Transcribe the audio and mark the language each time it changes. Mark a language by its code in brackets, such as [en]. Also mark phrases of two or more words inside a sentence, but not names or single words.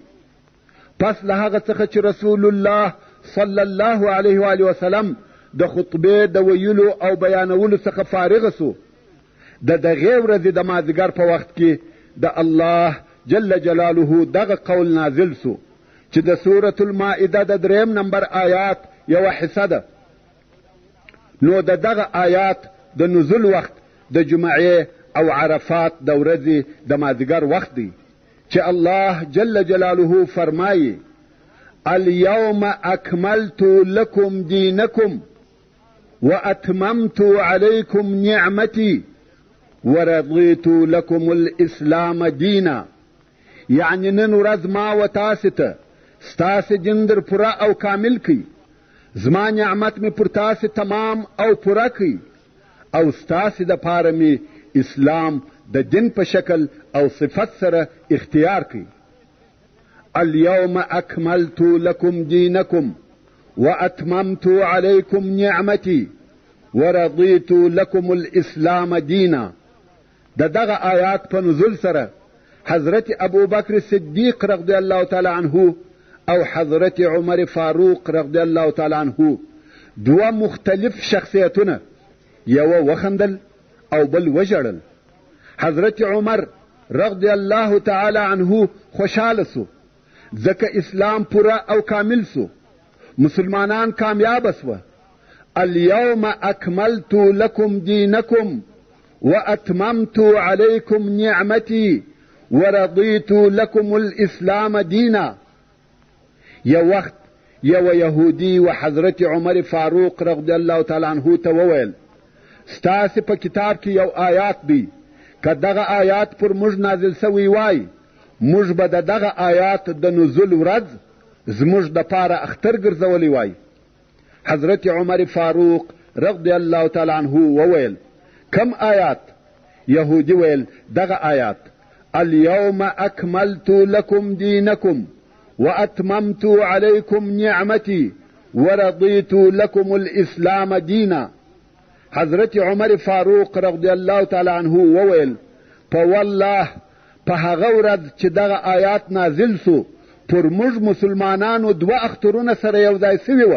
[ps] پس له هغه څخه چې رسول الله [ar] صلی الله علیه وآله وسلم [ps] د خطبې د ویلو او بیانولو څخه فارغ سو، د دغې ورځې د مازدیګر په وخت کې د الله [ar] جل جلاله [ps] دغه قول نازل سو چې د سورة المائده د 3 نمبر آیات یوه حصه ده. نو د دغه آیات د نزول وخت د جمعې او عرفات د ورځې د مازدیګر وخت دی چې الله [ar] جل جلاله [ps] فرمایي [ar] اليوم اکملت لکم دینکم واتممت علیکم نعمتی ورضیت لکم الاسلام دینا. [ps] یعنی نن ورځ ما و تاسې ته ستاسې دین در پوره او کامل کی، زما نعمت می پر تاسې تمام او پوره کی، او ستاسې د پاره می اسلام د دین په شکل او صفت سره اختیار کی. [ar] اليوم اکملت لکم دینکم واتممت علیکم نعمتی ورضیت لکم الاسلام دینا. [ps] د دغه آیات په نزول سره حضرت ابو بکر صدیق [ar] رضی الله تعالی عنه [ps] او حضرت عمر فاروق [ar] رضی الله تعالی عنه [ps] 2 مختلف شخصیتونه، یوه وخندل او بل وژړل. حضرت عمر [ar] رضی الله تعالی عنه [ps] خوشحاله سو ځکه اسلام پوره او کامل سو، مسلمانان کامیاب سوه. [ar] اليوم اکملت لکم دینکم واتممت علیکم نعمتی ورضیت لکم الاسلام دینا. [ps] یو وخت یو یهودی و حضرت عمر فاروق [ar] رضی الله تعالی عنه [ps] ته وویل ستاسې په کتاب کې یو آیات دی، که دغه آیات پر موږ نازل سوی وای موږ به د دغه آیات د نزول ورځ زموږ د پاره اختر ګرځولی وای. حضرت عمر فاروق [ar] رضی الله تعالی عنه [ps] وویل کم آیات؟ یهودی ویل دغه آیات [ar] اليوم اکملت لکم دینکم واتممت علیکم نعمتی ورضیت لکم الاسلام دینا. [ps] حضرت عمر فاروق [ar] رضی الله تعالی عنه [ps] وویل په والله په هغه ورځ چې دغه آیات نازل سو پر موږ مسلمانانو دوه اخترونه سره یو ځای سوي وه.